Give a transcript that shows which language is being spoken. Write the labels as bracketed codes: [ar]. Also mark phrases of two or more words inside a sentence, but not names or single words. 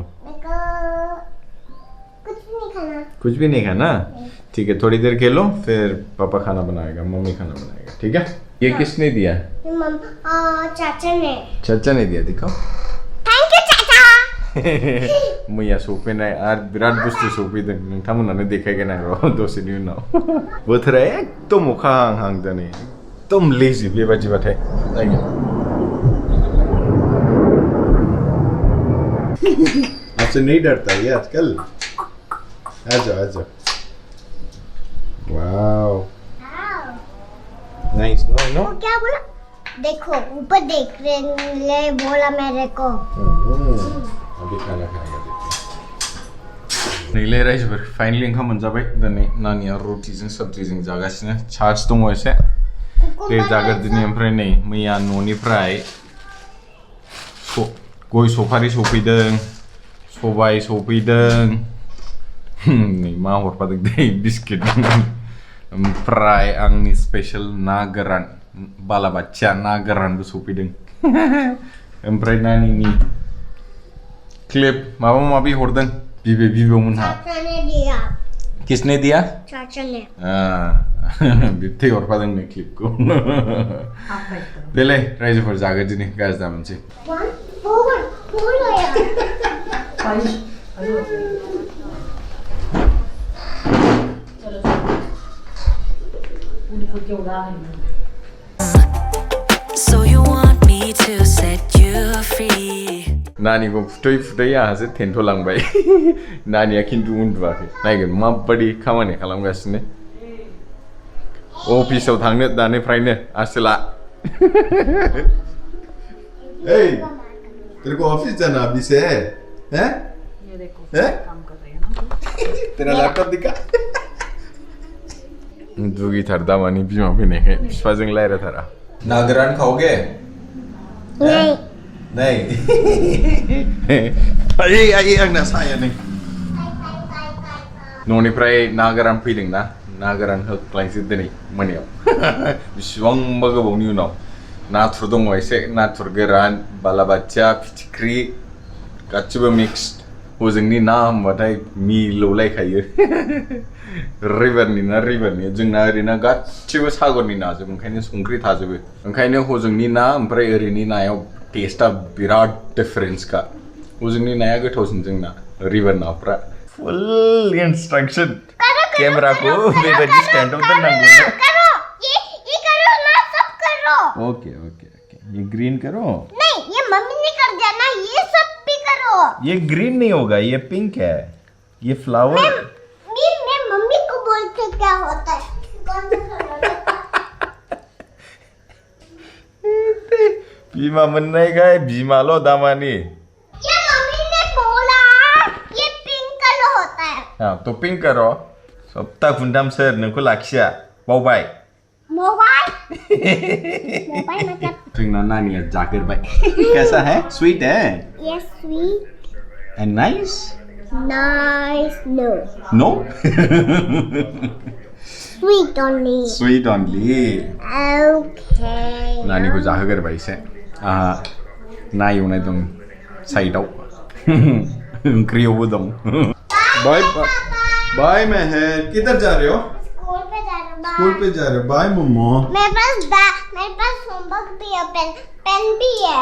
[hi] मेरे को कुछ भी नहीं खाना कुछ भी नहीं खाना ठीक है थोड़ी देर खेलो फिर पापा खाना बनाएगा मम्मी खाना बनाएगा ठीक है ये किसने दिया चाचा ने चाचा ने दिया दिखाओ [en] thank you चाचा [brx] मैया सफैनाय आरो बिराद बुस्थु सफैदों नोंथांमोनानो देखायगोन आं र' दसेनि उनाव बोथोरा एकदम अखा हाहां दिनै एकदम लेजि बेबादिबाथाय नायनो [hi] आपसे नहीं डरता ये आजकल आ जाओ [en] wow nice no [hi] क्या बोला देखो ऊपर देख रहे बोला मेरे को [brx] अभी खाना खाएगा देखिए नैले रायजोफोर फाइनली ओंखाम मोनजाबाय दिनै नानिया रुटिजों सब्जिजों जागासिनो चार्ज दङ एसे बे जागोरदिनि ओमफ्राय नै मैया न'निफ्राय गय सफारि सफैदों सबाय सफैदों नै मा हरफादों दै बिस्किट ओमफ्राय आंनि स्पेशल ना गोरान बालाबाथिया ना गोरानबो सफैदों ओमफ्राय नानिनि क्लिप माबा माबि हरदों बिबौमोनहा [hi] चाचा ने दिया किसने दिया चाचा ने [brx] बिबथै हरफादों नै क्लिपखौ देलाय रायजोफोर जागोरदिनि गाज्रि दामोनसै [en] So you want me to set you free? [brx] नानीखौ फुथै आहासो थेन्थ'लांबाय नानिया खिन्थु उन्दुवाखै नायगोन माबादि खामानि खालामगासिनो अफिसाव थांनो दानिफ्रायनो आसोला [hi] ए तेरे को ऑफिस जाना अभी से हैं ये देखो हैं काम कर रहे हैं ना तेरा लैपटॉप दिखा [brx] दुगीथार दामानि बिमा फैनायखाय बिफाजों रायज्लायथारा ना गोरान खाओगे [hi] नहीं [brx] नहीं आयै आंना साया नै न'निफ्राय ना गोरान फैदों ना गोरान होख्लायसै दिनै मोनायाव बेसेबांबा गोबावनि उनाव नाथुर दङ एसे नाथुर गोरान बालाबाथिया फिथिख्रि गासिबो मिक्स हजोंनि ना होनबाथाय मिलौलायखायो रिभारनि ना रिभारनि जोंना ओरैनो गासिबो सागरनि नाजोब ओंखायनो संख्रि थाजोबो ओंखायनो हजोंनि ना ओमफ्राय ओरैनि नायाव टेस्टआ बिराद डिफरेन्सखा हजोंनि नाया गोथावसिन जोंना रिभार नाफ्रा [en] full instruction [brx] केमेराखौ बेबायदि स्ट्यान्डआव दोननांगौ [hi] ये करो ना सब करो [en] okay okay okay [hi] ये ग्रीन करो नहीं ये मम्मी ने कर दिया ना ये सब भी करो ये ग्रीन नहीं होगा ये पिंक है ये फ्लावर मैं मम्मी को बोलते क्या होता है कौन सा कलर [brx] बिमा मोननायखाय बिमाल' दामानि [hi] ये मम्मी ने बोला ये [en] pink colour [hi] होता है हाँ तो पिंक करो [brx] सप्ता खुन्थाम सोर नोंखौ लाखिया बावबाय [hi] मोबाइल मोबाइल मतलब [brx] जोंना नानिया जागोरबाय [hi] कैसा है स्वीट है ये स्वीट [en] and nice nice no नो sweet only sweet only ओके [brx] नानीखौ जाहोगोरबाय एसे आहा ना एवनाय दं साइडआव ओंख्रियावबो दं [en] bye bye [hi] मेहर किधर जा रहे हो स्कूल पे जा रहा हूँ स्कूल पे जा रहे हो बाय मम्मा मेरे पास होमवर्क भी है पेन भी है